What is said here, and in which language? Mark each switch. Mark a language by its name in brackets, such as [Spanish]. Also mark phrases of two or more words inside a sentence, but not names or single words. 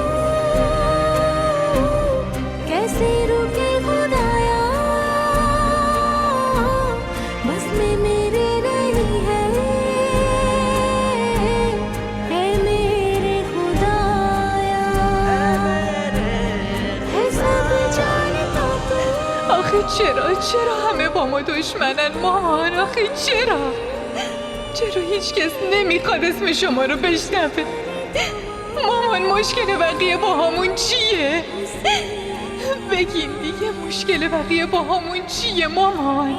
[Hindi] कैसे रुके खुदाया, बस में मेरे नहीं है ऐ मेरे खुदाया। [Persian] چرا همه با ما دشمنن مامان؟ آخه چرا هیچ کس نمیخواد اسم شما رو بشنوه؟ مامان مشکل بقیه با همون چیه؟ بگین دیگه مشکل بقیه با همون چیه مامان؟